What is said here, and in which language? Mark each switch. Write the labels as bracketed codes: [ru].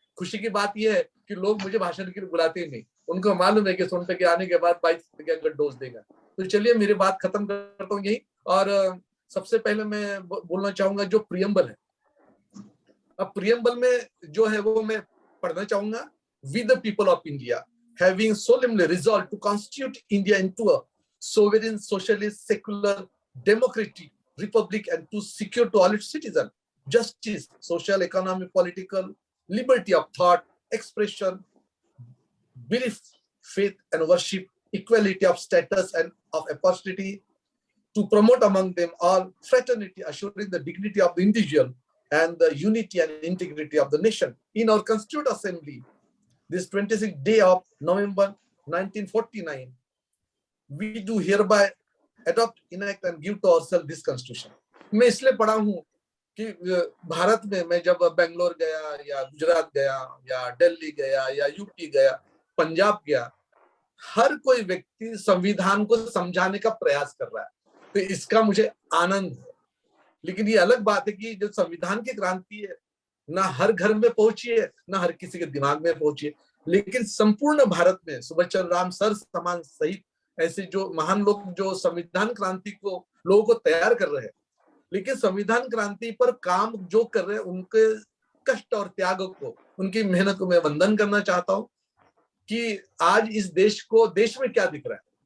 [hi] खुशी की बात यह है कि लोग मुझे भाषण के लिए बुलाते ही नहीं, उनको मालूम है कि सोनटक्के आने के बाद 22 प्रतिज्ञा का डोज देगा। तो चलिए मेरी बात खत्म करता हूँ यही। और सबसे पहले मैं बोलना चाहूंगा जो प्रियम्बल है। अब प्रियम्बल में जो है वो मैं पढ़ना चाहूंगा। [en] We the people of India having solemnly resolved to constitute India into a sovereign, socialist, secular, democratic republic and to secure to all its citizens justice, social, economic, political, liberty of thought, expression, belief, faith and worship, equality of status and of opportunity, to promote among them all fraternity, assuring the dignity of the individual and the unity and integrity of the nation. In our Constituent Assembly, this 26th day of November 1949, we do hereby adopt, enact and give to ourselves this constitution. [hi] मैं इसलिए पढ़ा हूँ कि भारत में मैं जब बेंगलोर गया या गुजरात गया या दिल्ली गया या यूपी गया, पंजाब गया, हर कोई व्यक्ति संविधान को समझाने का प्रयास कर रहा है, तो इसका मुझे आनंद है। लेकिन ये अलग बात है कि जो संविधान की क्रांति है ना हर घर में पहुंची है, ना हर किसी के दिमाग में पहुंची है, लेकिन संपूर्ण भारत में सुभाष चंद्र राम सर समान सहित ऐसे जो महान लोग जो संविधान क्रांति को लोगों को तैयार कर रहे हैं, लेकिन संविधान क्रांति पर काम जो कर रहे हैं उनके कष्ट और त्याग को, उनकी मेहनत को मैं वंदन करना चाहता हूँ कि आज इस देश में क्या दिख रहा है।